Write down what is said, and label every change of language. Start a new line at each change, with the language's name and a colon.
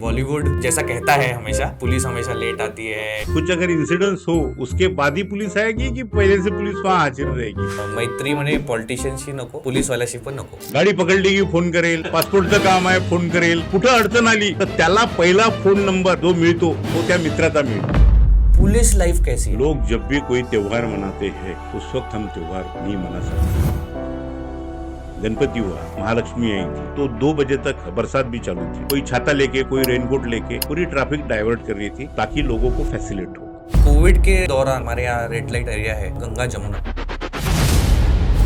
Hindi: बॉलीवुड जैसा कहता है हमेशा पुलिस हमेशा लेट आती है. कुछ अगर इंसिडेंट्स हो उसके बाद ही पुलिस आएगी की पहिले से पुलिस वहाँ हाजीर रहेगी.
Marathi: मैत्री म्हणे पॉलिटिशियनशी नको पोलीसवाल्याशी पण नको. गाडी पकडली की फोन करेल, पासपोर्टचं काम आहे फोन करेल, कुठं अडचण आली तर त्याला पहिला फोन नंबर जो मिळतो तो त्या मित्राचा मिळतो.
Hindi: पुलिस लाइफ कैसी है? लोग जब भी कोई त्योहार मनाते हैं उस वक्त हम त्योहार नहीं मना सकते. गणपति हुआ, महालक्ष्मी आई थी तो 2 बजे तक बरसात भी चालू थी. कोई छाता लेके कोई रेनकोट लेके पूरी ट्रैफिक डाइवर्ट कर रही थी ताकि लोगों को फैसिलिट हो. कोविड के दौरान हमारे यहाँ रेड लाइट एरिया है गंगा जमुना.